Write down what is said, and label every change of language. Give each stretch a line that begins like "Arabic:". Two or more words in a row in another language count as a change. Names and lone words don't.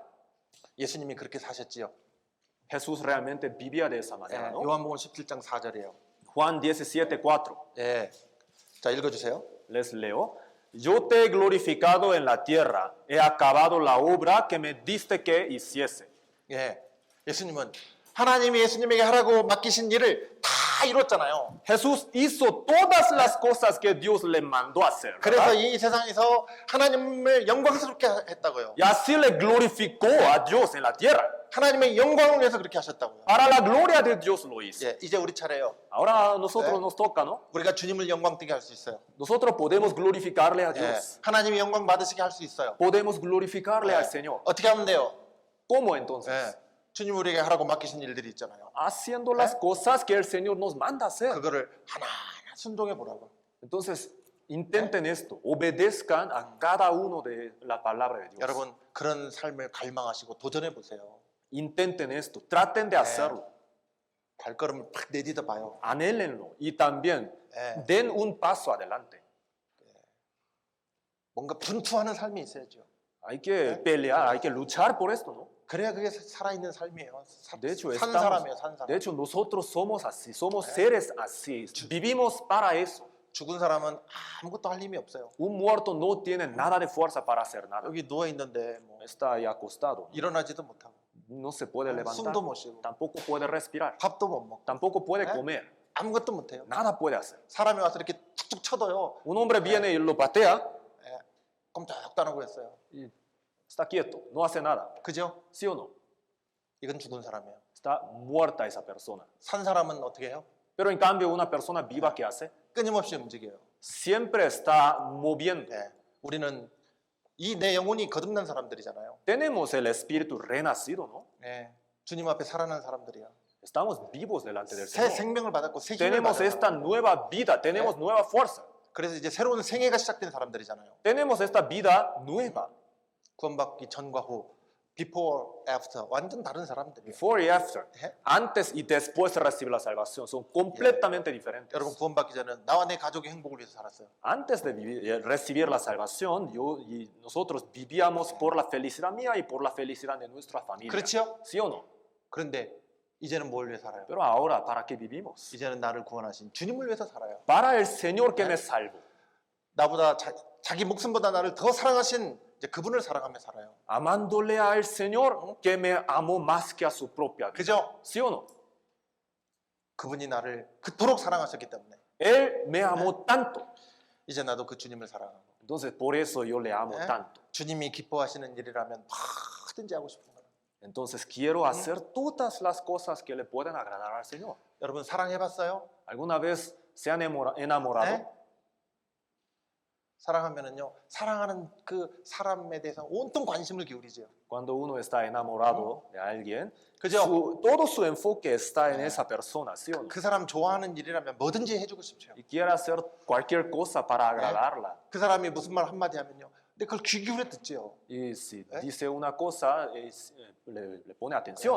Korean: 예수님이 그렇게 사셨지요.
Spanish: Jesús realmente vivía de esa
Korean: 예,
Spanish: manera, ¿no?
Korean: 요한복음 17장 4절이에요.
Spanish: Juan 17:4.
Korean: 예, 자 읽어주세요.
Spanish: Les leo. Yo te he glorificado en la tierra, he acabado la obra que me diste que hiciese.
Korean: 예, 예수님은 하나님이 예수님에게 하라고 맡기신 일을 다 이뤘잖아요.
Spanish: Jesús hizo todas las cosas que Dios le mandó a hacer.
Korean: 그래서
Spanish: ¿verdad?
Korean: 이 세상에서 하나님을 영광스럽게 했다고요.
Spanish: Y así le glorificó a Dios en la tierra.
Korean: 하나님의 영광을 위해서 그렇게 하셨다고요.
Spanish: Para la gloria de Dios lo hizo.
Korean: 예, 이제 우리 차례예요.
Spanish: Ahora a nosotros ¿Eh? nos toca, ¿no?
Korean: 우리가 주님을 영광되게 할 수 있어요.
Spanish: Nosotros podemos glorificarle a
Korean: 예,
Spanish: Dios.
Korean: 하나님이 영광 받으시게 할 수 있어요.
Spanish: Podemos glorificarle
Korean: 예,
Spanish: al Señor.
Korean: 어떻게 하면 돼요?
Spanish: ¿Cómo entonces?
Korean: 예, 주님 우리에게 하라고 맡기신 일들이 있잖아요.
Spanish: Haciendo las cosas que el Señor nos manda hacer.
Korean: 그거를 하나하나 순종해 보라고.
Spanish: Entonces, intenten esto, obedezcan a cada uno de la palabra de Dios.
Korean: 여러분 그런 삶을 갈망하시고 도전해 보세요.
Spanish: Intenten esto, traten de hacerlo,
Korean: 발걸음을 팍 내딛어 봐요.
Spanish: anhélenlo y también
Korean: 예,
Spanish: den un paso adelante.
Korean: 뭔가 분투하는 삶이 있어야죠.
Spanish: Hay que pelear, hay que luchar por esto, ¿no?
Korean: 그래야 그게 살아있는 삶이에요.
Spanish: De hecho,
Korean: 산 사람이에요, 산 사람.
Spanish: de hecho, nosotros somos así, somos seres así, vivimos para eso.
Korean: 죽은 사람은 아무것도 할 힘이 없어요.
Spanish: Un muerto no tiene nada de fuerza para hacer nada.
Korean: 여기 누워 있는데 뭐
Spanish: Está ahí acostado,
Korean: 일어나지도 못하고
Spanish: no se puede levantar,
Korean: 숨도 못 쉬고
Spanish: tampoco puede respirar,
Korean: 밥도 못 먹고
Spanish: tampoco puede ¿Eh? comer,
Korean: 아무것도 못해요.
Spanish: nada puede hacer.
Korean: 사람이 와서 이렇게 툭툭 쳐도요.
Spanish: Un hombre viene y lo patea
Korean: 예, 꼼짝도 안 하고 있어요.
Spanish: y está quieto, no hace nada.
Korean: 그죠?
Spanish: ¿Sí o no?
Korean: 이건 죽은 사람이에요.
Spanish: Está muerta esa persona.
Korean: 산 사람은 어떻게 해요?
Spanish: Pero en cambio, una persona viva, ¿qué hace?
Korean: 끊임없이 움직여요.
Spanish: Siempre está moviendo.
Korean: 예, 우리는 이 내 영혼이 거듭난 사람들이잖아요.
Spanish: Tenemos el espíritu renacido, ¿no?
Korean: 예, 주님 앞에 살아난 사람들이야.
Spanish: Estamos vivos delante del
Korean: 새
Spanish: Señor.
Korean: 생명을 받았고 새 힘을
Spanish: Tenemos
Korean: 받았어요.
Spanish: esta nueva vida, tenemos nueva fuerza.
Korean: 그래서 이제 새로운 생애가 시작된 사람들이잖아요.
Spanish: Tenemos esta vida nueva.
Korean: 구원받기 전과 후,
English: before, after
Korean: 완전 다른 사람들이에요.
Spanish: Before y after. ¿Eh? Antes y después de recibir la salvación. Son completamente diferentes.
Korean: 여러분 구원받기 전에는 나와 내 가족의 행복을 위해서 살았어요.
Spanish: Antes de recibir la salvación, yo y nosotros vivíamos por la felicidad mía y por la felicidad de nuestra familia.
Korean: 그렇죠?
Spanish: ¿Sí o no?
Korean: 그런데 이제는 뭘 위해 살아요?
Spanish: Pero ahora, ¿para qué vivimos?
Korean: 이제는 나를 구원하신 주님을 위해서 살아요.
Spanish: Para el Señor que me salvó.
Korean: 나보다 자기 목숨보다 나를 더 사랑하신 이제 그분을 사랑하며 살아요.
Spanish: Amándole al Señor que me amó más que a su propia vida.
Korean: 그죠?
Spanish: ¿Sí o no?
Korean: 그분이 나를 그토록 사랑하셨기 때문에
Spanish: Él me amó tanto.
Korean: 이제 나도 그 주님을 사랑하고
Spanish: Entonces, por eso yo le amo ¿Eh? tanto.
Korean: 주님이 기뻐하시는 일이라면 뭐든지 하고 싶은 거예요.
Spanish: Entonces, quiero hacer todas las cosas que le pueden agradar al Señor.
Korean: 여러분 사랑해봤어요?
Spanish: ¿Alguna vez se han enamorado? ¿Eh?
Korean: 사랑하면은요, 사랑하는 그 사람에 대해서 온통 관심을 기울이죠.
Spanish: Cuando uno está enamorado de alguien,
Korean: 그죠?
Spanish: todo su enfoque está en
Korean: 네.
Spanish: esa persona, ¿sí o no?
Korean: 그 사람 좋아하는 일이라면 뭐든지 해주고 싶죠.
Spanish: Y quiere hacer cualquier cosa para agradarla.
Korean: 그 사람이 무슨 말 한마디 하면요, 근데 그걸 귀 기울여 듣죠.
Spanish: Y si ¿Eh? dice una cosa, le pone atención